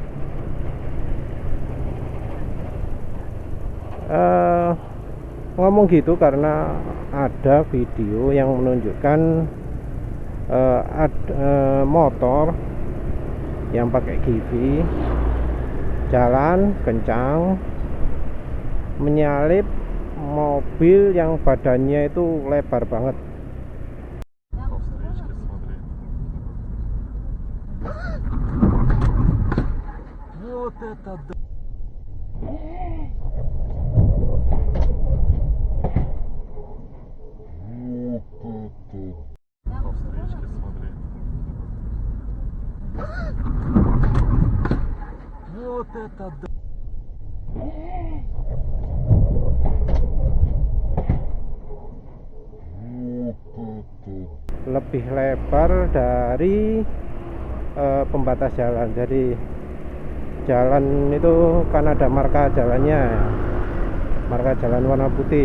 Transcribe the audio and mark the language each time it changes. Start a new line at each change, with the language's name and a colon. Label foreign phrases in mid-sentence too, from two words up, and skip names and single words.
Indonesian: Ngomong gitu karena ada video yang menunjukkan motor yang pakai GV jalan kencang menyalip mobil yang badannya itu lebar banget.
Russian: Вот это да. Встречки смотри. Вот это да.
Indonesian: Lebih lebar dari pembatas jalan. Jadi jalan itu kan ada marka jalannya, marka jalan warna putih.